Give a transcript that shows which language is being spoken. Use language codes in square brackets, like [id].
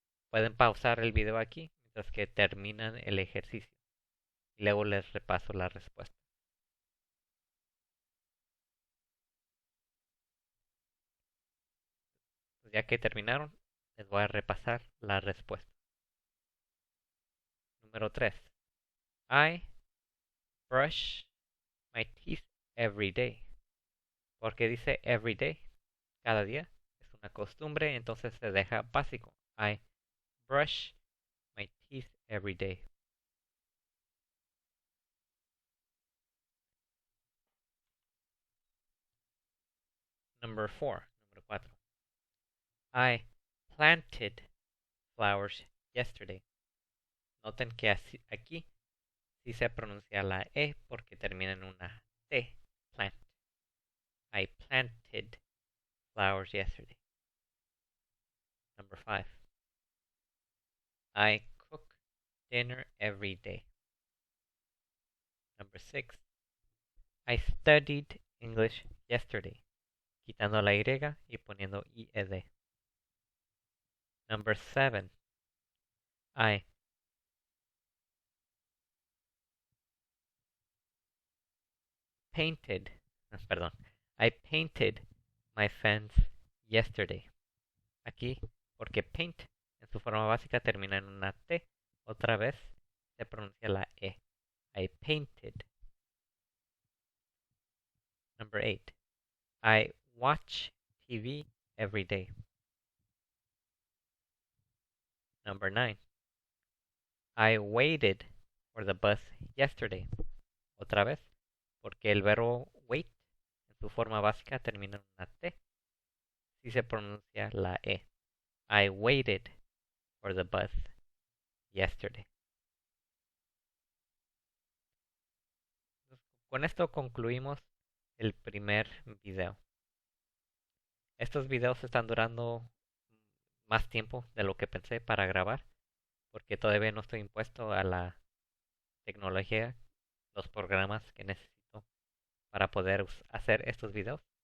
[es] Pueden pausar el video aquí mientras que terminan el ejercicio. Y luego les repaso la respuesta. Ya que terminaron, les voy a repasar la respuesta. Número 3. [en] I brush my teeth every day. [es] Porque dice [en] every day, [es] cada día. Es una costumbre, entonces se deja básico. [en] I brush my teeth every day. Number 4. [es] Número 4. [en] I planted flowers yesterday. [es] Noten que aquí sí se pronuncia la E porque termina en una T. [en] Plant. I planted flowers yesterday. Number 5. I cook dinner every day. Number 6. I studied English yesterday. [es] Quitando la Y y poniendo IED. [en] Number 7. I painted. [es] Perdón. [en] I painted my fence yesterday. [es] Aquí, porque paint en su forma básica termina en una T. Otra vez se pronuncia la E. [en] I painted. Number 8. I watch TV every day. Number 9. I waited for the bus yesterday. [es] otra vez, porque el verbo wait en su forma básica termina en una T, si se pronuncia la E. [en] I waited for the bus yesterday. [es] Con esto concluimos el primer video. Estos videos están durando más tiempo de lo que pensé para grabar, porque todavía no estoy impuesto a la tecnología, los programas que necesito para poder hacer estos videos.